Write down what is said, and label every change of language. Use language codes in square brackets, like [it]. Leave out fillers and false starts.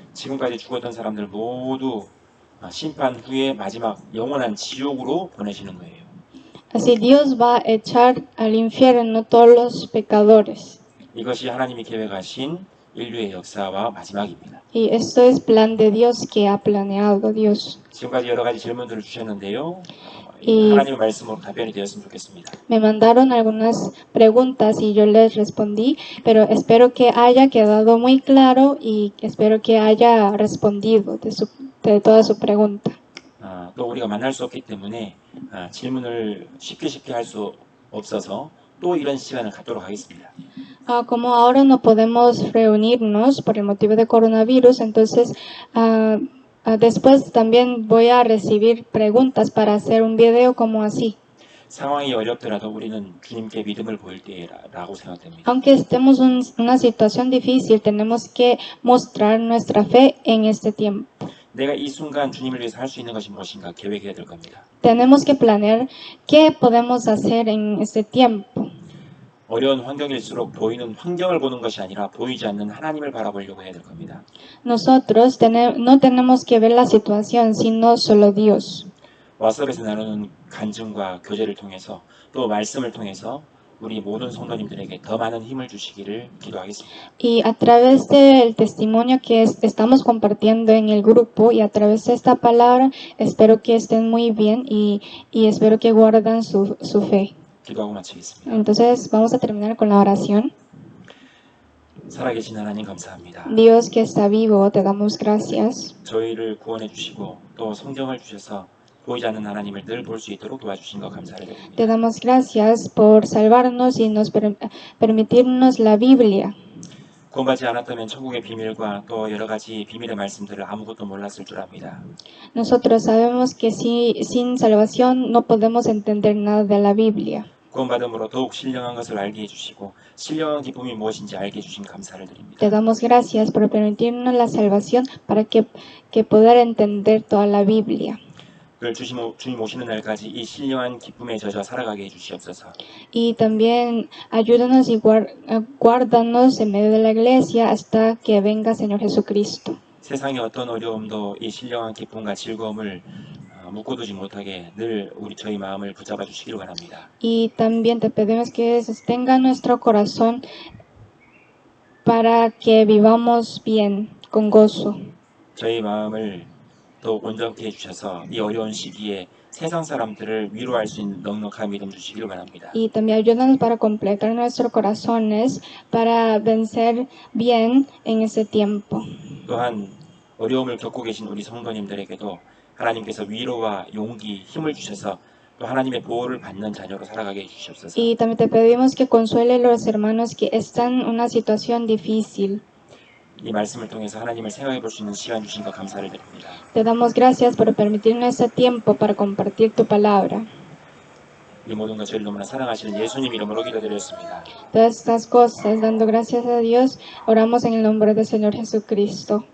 [ko] 지금까지 죽었던 사람들 모두 심판 후에 마지막 영원한 지옥으로 보내시는 거예요. [es] Así Dios va a echar al infierno todos los pecadores. [ko] 이것이 하나님이 계획하신 인류의 역사와 마지막입니다. [es] Y esto es plan de Dios que ha planeado Dios. [ko] 지금까지 여러 가지 질문들을 주셨는데요. [es] Y [ko] 하나님의 말씀으로 답변이 되었으면 좋겠습니다. [es] me mandaron algunas preguntas y yo les respondí, pero espero que haya quedado muy claro y espero que haya respondido de toda su pregunta. [ko] 또 우리가 만날 수 없기 때문에 질문을 쉽게 할 수 없어서 또 이런 시간을 갖도록 하겠습니다. [es] Como ahora no podemos reunirnos por el motivo de coronavirus, entonces después también voy a recibir preguntas para hacer un video como así. [ko] 상황이 어렵더라도 우리는 주님께 믿음을 보일 때라고 생각됩니다. [es] Aunque estemos en una situación difícil, tenemos que mostrar nuestra fe en este tiempo. [ko] 내가 이 순간 주님을 위해서 할 수 있는 것이 무엇인가 계획해야 될 겁니다. [es] Tenemos que planear qué podemos hacer en este tiempo. [ko] 어려운 환경일수록 보이는 환경을 보는 것이 아니라 보이지 않는 하나님을 바라보려고 해야 될 겁니다. [es] Nosotros no tenemos que ver la situación, sino solo Dios. [ko] 왓썹에서 나누는 간증과 교제를 통해서 또 말씀을 통해서 우리 모든 성도님들에게 더 많은 힘을 주시기를 기도하겠습니다. [es] Y a través del testimonio que estamos compartiendo en el grupo y a través de esta palabra, espero que estén muy bien y espero que guarden su fe. [ko] 기도하고 마치겠습니다. [es] Entonces vamos a terminar con la oración. [ko] 살아계신 하나님 감사합니다. [es] Dios que está vivo, te damos gracias. [ko] 저희를 구원해 주시고 또 성경을 주셔서 보이지 않는 하나님을 늘 볼 수 있도록 도와주신 것 감사를 [es] Te [ko] 드립니다. [es] damos gracias por salvarnos y nos permitirnos la Biblia. [ko] 구원받지 않았다면 천국의 비밀과 또 여러 가지 비밀의 말씀들을 아무것도 몰랐을 줄 압니다. [es] Nosotros sabemos que sin salvación no podemos entender nada de la Biblia. [ko] 구원받음으로 더욱 신령한 것을 알게 해주시고 신령한 기쁨이 무엇인지 알게 해주신 감사를 드립니다. [es] Te damos gracias por permitirnos la salvación para que poder entender toda la Biblia. [ko] 늘 주님 오시는 날까지 이 신령한 기쁨에 젖어 살아가게 해주시옵소서. [es] Y también ayúdanos y guárdanos en medio de la iglesia hasta que venga Señor Jesucristo. [ko] 세상의 어떤 어려움도 이 신령한 기쁨과 즐거움을 묶어두지 못하게 늘 저희 마음을 붙잡아 주시기를 바랍니다. [es] Y también te pedimos que sostenga nuestro corazón para que vivamos bien, con gozo. [ko] 저희 마음을 더 온전케 해주셔서 이 어려운 시기에 세상 사람들을 위로할 수 있는 넉넉한 믿음 주시기를 바랍니다. [es] Y también ayúdanos para completar nuestros corazones para vencer bien en ese tiempo. [ko] 또한 어려움을 겪고 계신 우리 성도님들에게도 하나님께서 위로와 용기, 힘을 주셔서 또 하나님의 보호를 받는 자녀로 살아가게 해주시옵소서. [es] Y también te pedimos que consuele a los hermanos que están en una situación difícil. [ko] 이 말씀을 통해서 하나님을 생각해 볼 수 있는 시간 주신 것 감사를 드립니다. [es] Te damos gracias por permitirnos este tiempo para compartir tu palabra. [ko] 이 모든 것을 너무나 사랑하시는 예수님 이름으로 기도드렸습니다. [es] Todas estas cosas, dando gracias a Dios, oramos en el nombre del Señor Jesucristo.